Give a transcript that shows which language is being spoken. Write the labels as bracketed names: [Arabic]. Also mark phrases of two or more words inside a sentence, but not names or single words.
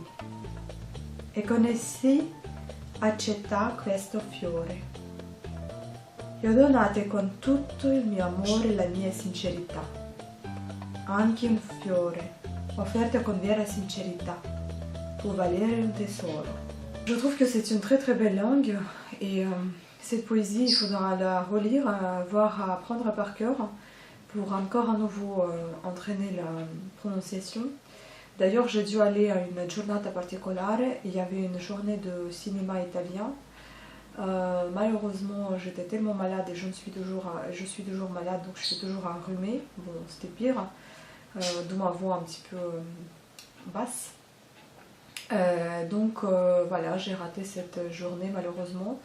[Italian] E con essi accetta questo fiore. Io donate con tutto il mio amore e la mia sincerità. Anche un fiore, offerto con vera sincerità, può valere un tesoro. [French] Je trouve que c'est une très très belle langue et cette poésie, il faudra la relire, voire apprendre par cœur pour encore à nouveau entraîner la prononciation. D'ailleurs, j'ai dû aller à une giornata particolare, il y avait une journée de cinéma italien. Malheureusement, j'étais tellement malade et je suis toujours malade, donc je suis toujours enrhumée. Bon, c'était pire, d'où ma voix un petit peu basse. Donc voilà, j'ai raté cette journée malheureusement.